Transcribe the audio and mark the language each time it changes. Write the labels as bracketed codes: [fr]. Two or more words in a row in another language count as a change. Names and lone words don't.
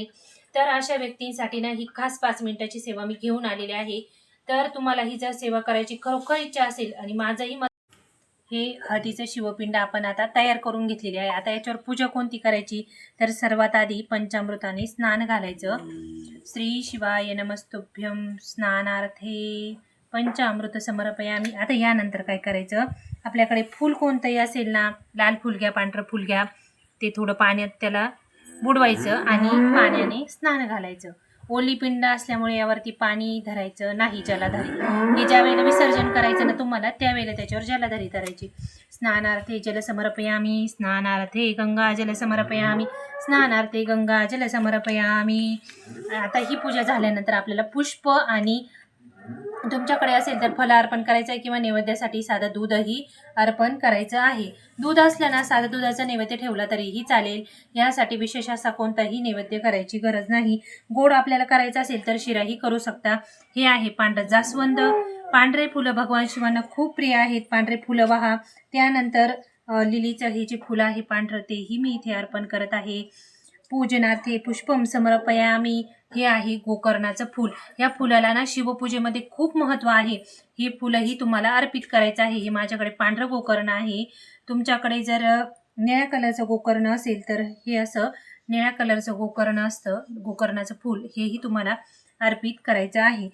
[mr] तर अशा व्यक्तींसाठी ना ही खास 5 मिनिटाची सेवा मी घेऊन आलेली आहे. तर तुम्हाला ही जर सेवा करायची खरोखर इच्छा असेल आणि माझंही हे हळदीचं शिवपिंड आपण आता तयार करून घेतलेली आहे. आता याच्यावर पूजा कोणती करायची, तर सर्वात आधी पंचामृताने स्नान घालायचं. [sa] श्री शिवाय नमस्तुभ्यं स्नानार्थे पंचामृत समर्पयामी. [mr] आता यानंतर काय करायचं, आपल्याकडे फूल कोणतंही असेल ना, लाल फूल घ्या, पांढरं फूल घ्या, ते थोडं पाण्यात त्याला बुडवायचं आणि पाण्याने स्नान घालायचं. ओली पिंड असल्यामुळे यावरती पाणी धरायचं नाही, जलाधारी. हे ज्या वेळेला विसर्जन करायचं ना तुम्हाला, त्यावेळेला त्याच्यावर जलाधारी धरायची. [sa] स्नानार्थे जल समर्पयामी, स्नानार्थे गंगा जल समर्पयामी, स्नानार्थे गंगा जल समर्पयामी. [mr] आता ही पूजा झाल्यानंतर आपल्याला पुष्प आणि तुमच्याकडे असेल तर फल अर्पण करायचं आहे किंवा नैवेद्यासाठी साधं दूधही अर्पण करायचं आहे. दूध असलं ना, साधं दुधाचा नैवेद्य ठेवला तरीही चालेल. यासाठी विशेष असा कोणताही नैवेद्य करायची गरज नाही. गोड आपल्याला करायचं असेल तर शिराही करू शकता. हे आहे पांढरं जास्वंद. पांढरे फुलं भगवान शिवांना खूप प्रिय आहेत. पांढरे फुलं वाहा. त्यानंतर लिलीचं हे जे फुलं आहे पांढरं, तेही मी इथे अर्पण करत आहे. [sa] पूजनार्थे पुष्पम समर्पयामी. [mr] हे आहे गोकर्णाचं फूल. या फुलाला ना शिवपूजेमध्ये खूप महत्त्व आहे. हे फुलंही तुम्हाला अर्पित करायचं आहे. हे माझ्याकडे पांढरं गोकर्ण आहे. तुमच्याकडे जर निळ्या कलरचं गोकर्ण असेल तर हे असं निळ्या कलरचं गोकर्ण असतं, गोकर्णाचं फूल, हेही तुम्हाला अर्पित करायचं आहे.